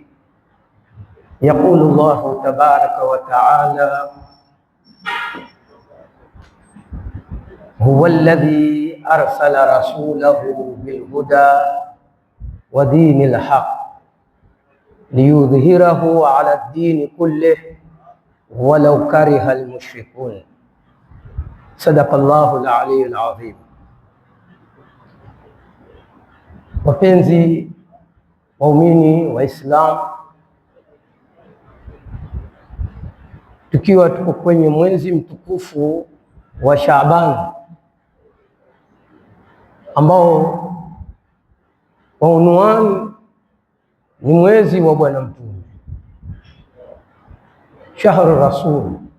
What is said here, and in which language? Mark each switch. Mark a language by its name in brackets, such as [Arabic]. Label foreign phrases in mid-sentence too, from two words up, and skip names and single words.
[Arabic] يقول الله تبارك وتعالى: هو الذي أرسل رسوله بالهدى ودين الحق ليظهره على الدين كله ولو كره المشركون. صدق الله العلي العظيم. [Swahili] Wapenzi waumini Waislamu, tukiwa tuko kwenye mwezi mtukufu wa Shaaban ambao kwa unwani ni mwezi wa Bwana Mtume, [Arabic] شهر الرسول.